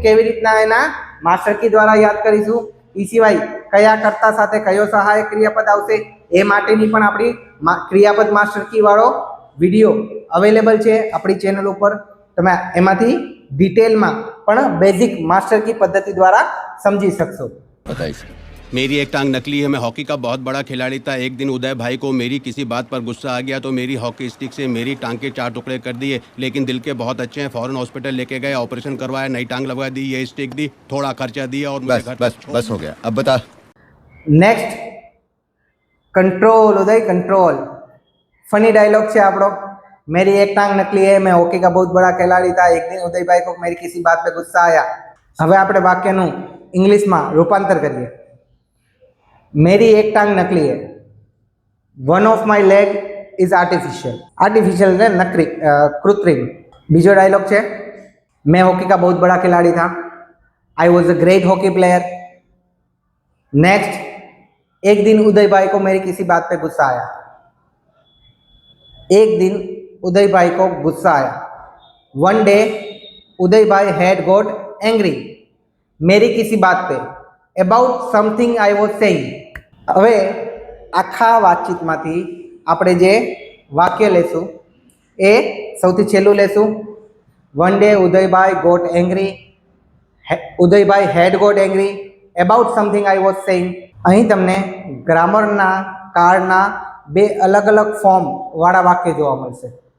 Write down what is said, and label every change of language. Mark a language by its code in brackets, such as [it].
[gu] કેવી રીતના એના માસ્ટર કી દ્વારા યાદ કરીશું, એ સિવાય કયા કર્તા સાથે કયો સહાયક ક્રિયાપદ આવશે એ માટેની પણ આપણી ક્રિયાપદ માસ્ટર કી વાળો વિડીયો અવેલેબલ છે આપણી ચેનલ ઉપર. તમે એમાંથી ડિટેલમાં પણ બેઝિક માસ્ટર કી પદ્ધતિ દ્વારા સમજી શકશો. [hi] बताइए मेरी एक टांग नकली है। मैं हॉकी का बहुत बड़ा खिलाड़ी था। एक दिन उदय भाई को मेरी किसी बात पर गुस्सा आ गया तो मेरी हॉकी स्टिक से मेरी टांग के 4 टुकड़े कर दिए, लेकिन दिल के बहुत अच्छे हैं। फौरन हॉस्पिटल लेके गए, ऑपरेशन करवाया, नई टांग लगवा दी, ये स्टिक दी, थोड़ा खर्चा दिया और मुझे बस बस बस हो गया, अब बता। नेक्स्ट कंट्रोल, उदय कंट्रोल। फनी डायलॉग है आपको। मेरी एक टांग नकली है, मैं हॉकी का बहुत बड़ा खिलाड़ी था, एक दिन उदय भाई को मेरी किसी बात पे गुस्सा आया। [gu] હવે આપણે વાક્યનું ઇંગ્લિશમાં રૂપાંતર કરીએ। [hi] मेरी एक टांग नकली है, [en] One of my leg is artificial. [hi] Artificial ने नकली, कृत्रिम। बीजो डायलॉग है, मैं हॉकी का बहुत बड़ा खिलाड़ी था, [en] I was a great hockey player. [hi] Next, एक दिन उदय भाई को मेरी किसी बात पे गुस्सा आया। एक दिन उदय भाई को गुस्सा आया। [en] one day Uday भाई had got angry, [hi] मेरी किसी बात पे, [en] About something I was saying. [gu] હવે આખા વાતચીતમાંથી આપણે જે વાક્ય લેશું એ સૌથી છેલ્લું લેશું। [en] One day Udaybhai got angry, Udaybhai had got angry, about something I was saying. [gu] અહીં તમને ગ્રામરના કાળના બે અલગ અલગ ફોર્મ વાળા વાક્ય જોવા મળશે।